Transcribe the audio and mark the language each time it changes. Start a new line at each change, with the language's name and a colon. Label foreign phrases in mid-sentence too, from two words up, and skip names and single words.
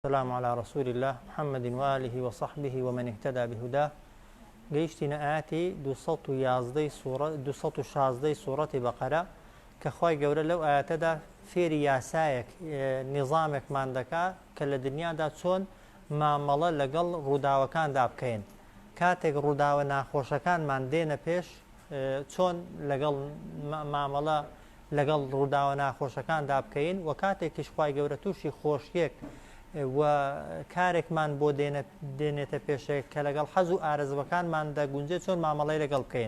Arabic: السلام على رسول الله محمد وآله وصحبه ومن اهتدى بهداه.
Central Kurdish: گەیشتینە ئاەتی 216 سوورەتی بەقەرە کە خۆی گەورە لەو ئاەتەدا فێری یاسایەک نیظامێکمان دەکات کە لە دنیادا چۆن مامەڵە لەگەڵ ڕووداوەکاندا بکەین. کاتێک ڕووداوە ناخۆشەکانمان دێنە پێش چۆن لەگەڵ مامەڵە لەگەڵ ڕووداوە ناخۆشەکاندا بکەین و کاتێکیش خۆی گەورە تووشی خۆشیەک و کارێکمان بۆ دێنێتە پێشێک کە لەگەڵ حەز و ئارەزوەکانمان دەگونجێت چۆن مامەڵەی لەگەڵ بکەین.